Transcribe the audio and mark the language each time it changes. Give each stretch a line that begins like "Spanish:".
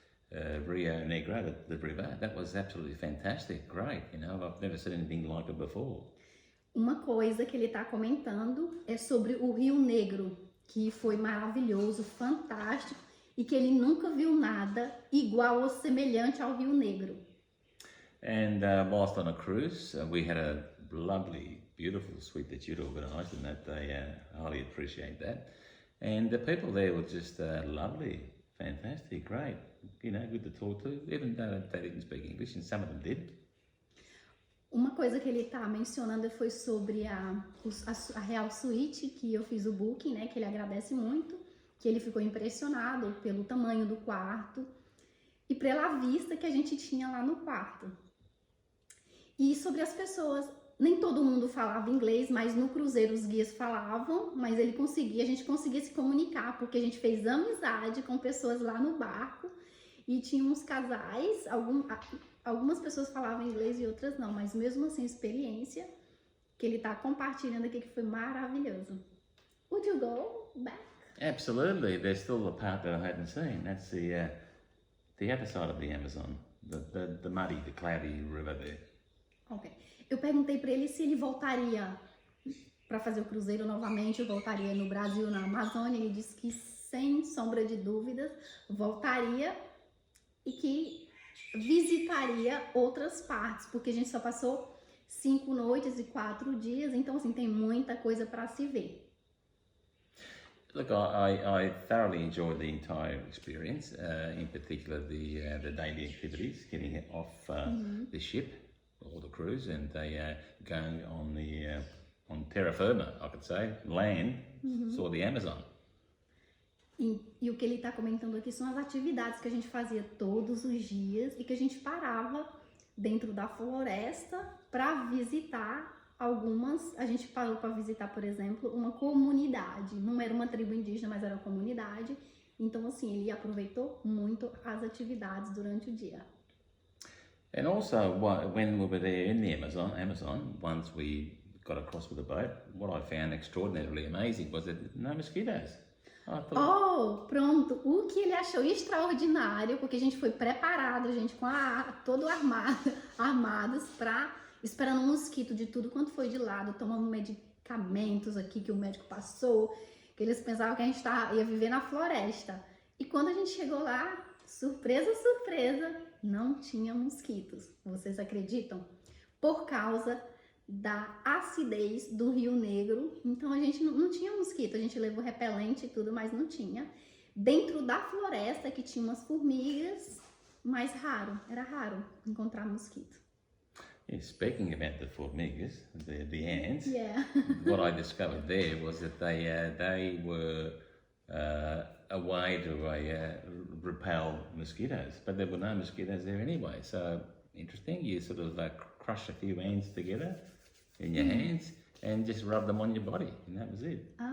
English: The Rio Negro, the river, that was absolutely fantastic, great. You know, I've never seen anything like it before.
Portuguese: Uma coisa que ele está comentando é sobre o Rio Negro, que foi maravilhoso, fantástico e que ele nunca viu nada igual ou semelhante ao Rio Negro.
English: And whilst on a cruise, we had a lovely, beautiful suite that you'd organised, and that they highly appreciate that. And the people there were just lovely, fantastic, great, you know, good to talk to, even though they didn't speak English, and some of them did.
Portuguese: Uma coisa que ele está mencionando foi sobre a Real Suite, que eu fiz o booking, né, que ele agradece muito, que ele ficou impressionado pelo tamanho do quarto e pela vista que a gente tinha lá no quarto. E sobre as pessoas, nem todo mundo falava inglês, mas no cruzeiro os guias falavam, mas a gente conseguia se comunicar, porque a gente fez amizade com pessoas lá no barco e tinha uns casais, algumas pessoas falavam inglês e outras não, mas mesmo assim a experiência que ele está compartilhando aqui que foi maravilhoso.
English: Would you go back? Absolutely, there's still a part that I hadn't seen. That's the other side of the Amazon, the muddy, the cloudy river there. Ok.
Portuguese: Eu perguntei para ele se ele voltaria para fazer o cruzeiro novamente, voltaria no Brasil, na Amazônia. Ele disse que sem sombra de dúvidas voltaria e que visitaria outras partes, porque a gente só passou 5 noites e 4 dias, então assim tem muita coisa para se ver.
English: Look, I thoroughly enjoyed the entire experience, in particular the daily activities, getting off the ship or the cruise, and going on terra firma, I could say, land, saw the Amazon.
Portuguese: E o que ele está comentando aqui são as atividades que a gente fazia todos os dias e que a gente parava dentro da floresta para visitar algumas. A gente parou para visitar, por exemplo, uma comunidade. Não era uma tribo indígena, mas era uma comunidade. Então, assim, ele aproveitou muito as atividades durante o dia.
English: And also, when we were there in the Amazon, once we got across with the boat, what I found extraordinarily amazing was that no mosquitoes.
Portuguese: Oh, pronto. O que ele achou extraordinário, porque a gente foi preparado, gente, com todo armados esperando um mosquito de tudo quanto foi de lado, tomando medicamentos aqui que o médico passou, que eles pensavam que a gente ia viver na floresta. E quando a gente chegou lá, surpresa, surpresa, não tinha mosquitos. Vocês acreditam? Por causa da acidez do Rio Negro, então a gente não tinha mosquito, a gente levou repelente e tudo, mas não tinha. Dentro da floresta que tinha umas formigas, mas era raro encontrar mosquito.
English: Yeah, speaking about the formigas, the ants, Yeah. what I discovered there was that they were a way to repel mosquitoes, but there were no mosquitoes there anyway. So interesting. You sort of crush a few ants together in your hands and just rub them on your body, and that was it.